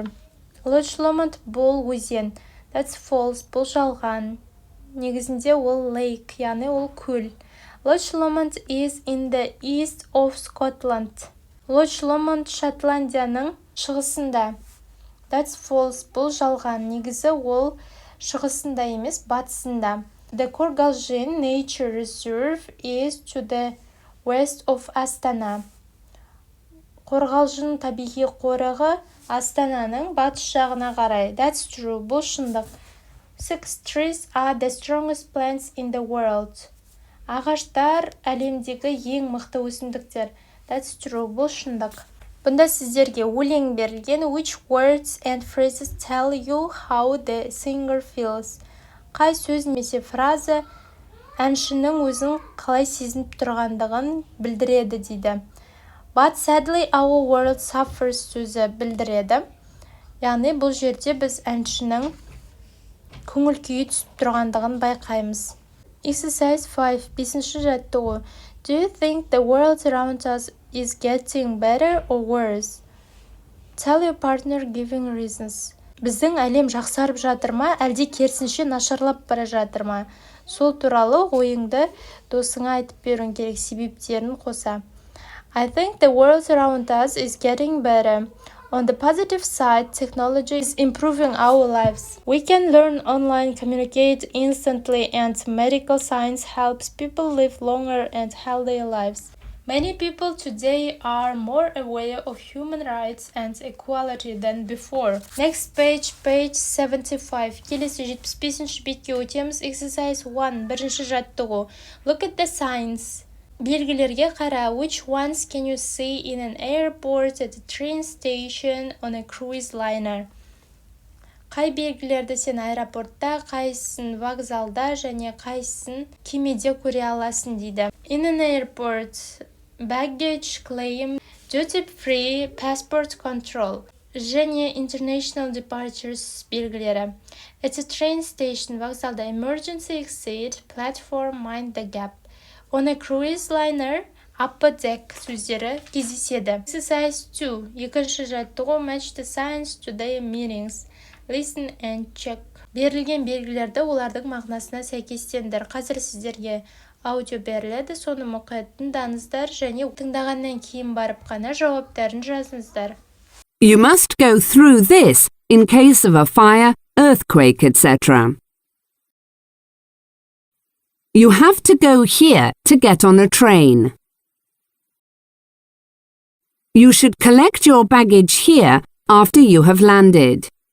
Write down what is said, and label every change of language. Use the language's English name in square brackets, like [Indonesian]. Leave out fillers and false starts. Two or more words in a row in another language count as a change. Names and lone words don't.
[Kazakh] Loch Lomond бұл өзен. [English] That's false. [Kazakh] Бұл жалған. Негізінде ол lake, яғни ол көл. [English] Loch Lomond is in the east of Scotland. [Kazakh] Loch Lomond Шотландияның шығысында. [English] That's false. [Kazakh] Бұл жалған. Негізі ол шығысында емес, батысында. [English] The Қорғалжын Nature Reserve is to the west of Астана. [Kazakh] Қорғалжын табиғи қорығы Астананың батыс жағына қарай. [English] That's true. [Kazakh] Бұл шындық. [English] 6. Trees are the strongest plants in the world. [Kazakh] Ағаштар әлемдегі ең мықты өсімдіктер. [English] That's true. [Kazakh] Бұл шындық. Бұнда сіздерге өлең берілген. [English] Which words and phrases tell you how the singer feels? [Kazakh] Қай сөз немесе фраза әншінің өзін қалай сезініп тұрғандығын білдіреді дейді. [English] But sadly our world suffers [Kazakh] сөзі білдіреді. Яғни бұл жерде біз әншінің көңіл күйі түсіп тұрғандығын байқаймыз. [English] Exercise 5. [Kazakh] 5-ші жаттығу. [English] Do you think the world around us is getting better or worse? Tell your partner giving reasons. [Kazakh] Біздің әлем жақсарып жатыр ма, әлде керісінше нашарлап бара жатыр ма? Сол туралы ойыңды досыңа айтып беруің керек, себептерін қоса. [English] I think the world around us is getting better. On the positive side, technology is improving our lives. We can learn online, communicate instantly, and medical science helps people live longer and healthier lives. Many people today are more aware of human rights and equality than before. Next page, page 75. [Kazakh] Келесі 75-ші бетке өтеміз. [English] Exercise 1. [Kazakh] Бірінші жаттығу. [English] Look at the signs. [Kazakh] Белгілерге қара. [English] Which ones can you see in an airport, at a train station, on a cruise liner? [Kazakh] Қай белгілерді сен аэропортта, қайсысын вокзалда және қайсысын кемеде көре аласың дейді. [English] In an airport, baggage claim, duty free, passport control және international departures белгілері. At a train station, вокзалда emergency exit, platform, mind the gap. On a cruise liner, upper deck [Kazakh] сөздері кездеседі. [English] Exercise 2. [Kazakh] Екінші жаттығу. [English] Match the signs to their meanings. Listen and check. [Kazakh] Берілген белгілерді олардың мағынасына сәйкестендір. Қазір сіздерге аудио беріледі, соны мұқият тыңдаңыздар және тыңдағаннан кейін барып қана жауаптарын жазыңыздар. [English] You must go through this in case of a fire, earthquake, etc. You have to go here to get on a train. You should collect your baggage here after you have landed.